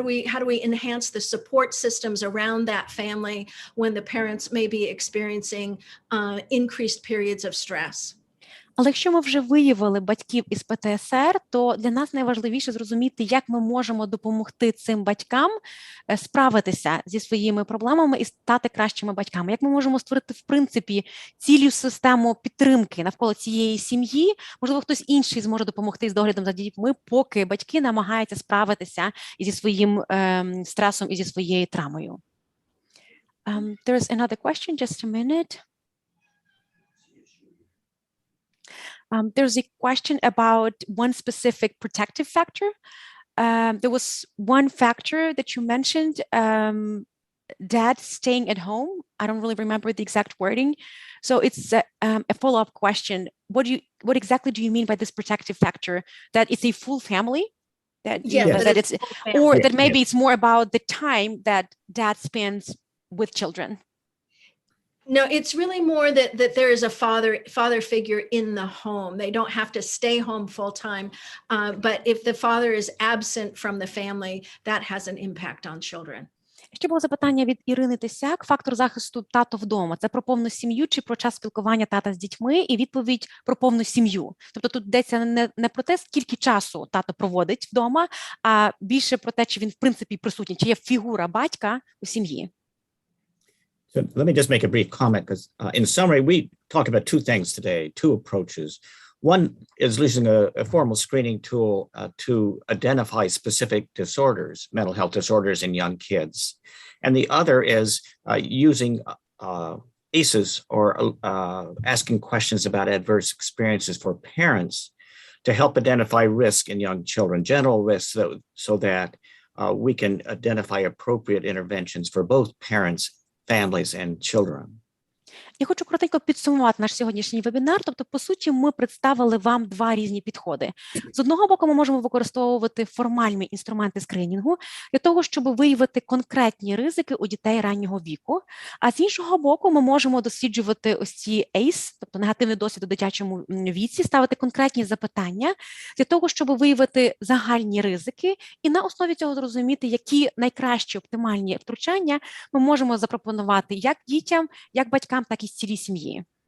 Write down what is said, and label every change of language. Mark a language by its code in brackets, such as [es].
[en] How do we enhance the support systems around that family when the parents may be experiencing increased periods of stress? [uk] Але якщо ми вже виявили батьків із ПТСР, то для нас найважливіше зрозуміти, як ми можемо допомогти цим батькам справитися зі своїми проблемами і стати кращими батьками. Як ми можемо створити, в принципі, цілу систему підтримки навколо цієї сім'ї. Можливо, хтось інший зможе допомогти з доглядом за дітьми, поки батьки намагаються справитися зі своїм стресом і зі своєю травмою. [en] There's another question, just a minute. There's a question about one specific protective factor. There was one factor that you mentioned, dad staying at home. I don't really remember the exact wording. So it's a follow-up question. What exactly do you mean by this protective factor? That it's a full family? That it's or that maybe it's more about the time that dad spends with children? No, it's really more that there is a father figure in the home. They don't have to stay home full time, but if the father is absent from the family, that has an impact on children. [uk] Ще було запитання від Ірини Тисяк. Фактор захисту тато вдома. Це про повну сім'ю чи про час спілкування тата з дітьми? І відповідь про повну сім'ю. Тобто тут йдеться не про те, скільки часу тато проводить вдома, а більше про те, чи він в принципі присутній, чи є фігура батька у сім'ї. [en] So let me just make a brief comment, because in summary, we talked about two things today, two approaches. One is using a formal screening tool to identify specific disorders, mental health disorders in young kids. And the other is using ACEs or asking questions about adverse experiences for parents to help identify risk in young children, general risks, so that we can identify appropriate interventions for both parents, families and children. [uk] Я хочу коротенько підсумувати наш сьогоднішній вебінар. Тобто, по суті, ми представили вам два різні підходи. З одного боку, ми можемо використовувати формальні інструменти скринінгу для того, щоб виявити конкретні ризики у дітей раннього віку. А з іншого боку, ми можемо досліджувати ось ці ACE, тобто негативний досвід у дитячому віці, ставити конкретні запитання для того, щоб виявити загальні ризики і на основі цього зрозуміти, які найкращі оптимальні втручання ми можемо запропонувати як дітям, як батькам, так і цілій сім'ї.